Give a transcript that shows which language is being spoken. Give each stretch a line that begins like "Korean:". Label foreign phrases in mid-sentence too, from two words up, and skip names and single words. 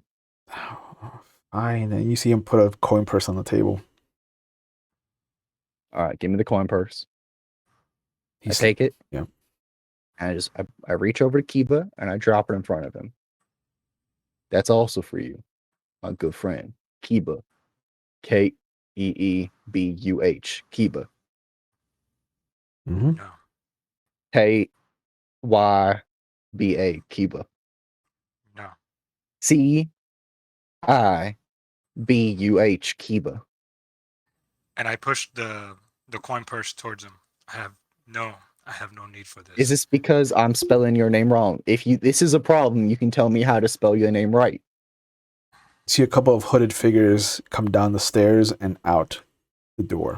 English: Fine. And you see him put a coin purse on the table. All right, give me the coin purse. I take it. Yeah. And I reach over to Kiba and I drop it in front of him. That's also for you, my good friend, Kiba. Keebuh. Kiba. Mm-hmm. No. Kyba. Kiba. No. Cibuh. Kiba. And I pushed the coin purse towards him. I have no need for this. Is this because I'm spelling your name wrong? If this is a problem, you can tell me how to spell your name right. See a couple of hooded figures come down the stairs and out the door.